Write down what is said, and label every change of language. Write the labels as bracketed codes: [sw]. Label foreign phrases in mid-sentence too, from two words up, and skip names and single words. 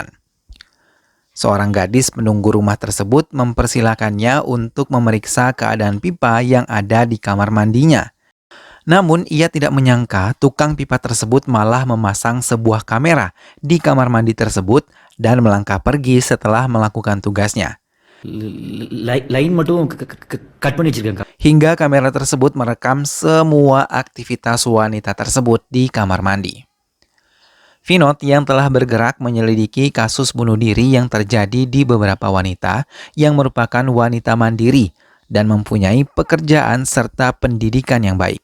[id] Seorang gadis penunggu rumah tersebut mempersilakannya untuk memeriksa keadaan pipa yang ada di kamar mandinya. Namun ia tidak menyangka tukang pipa tersebut malah memasang sebuah kamera di kamar mandi tersebut dan melangkah pergi setelah melakukan tugasnya. [ta] லைன் மட்டும் கட் பண்ணி வச்சிருக்கேன். [id] Hingga kamera tersebut merekam semua aktivitas wanita tersebut di kamar mandi. Vinod yang telah bergerak menyelidiki kasus bunuh diri yang terjadi di beberapa wanita yang merupakan wanita mandiri dan mempunyai pekerjaan serta pendidikan yang baik.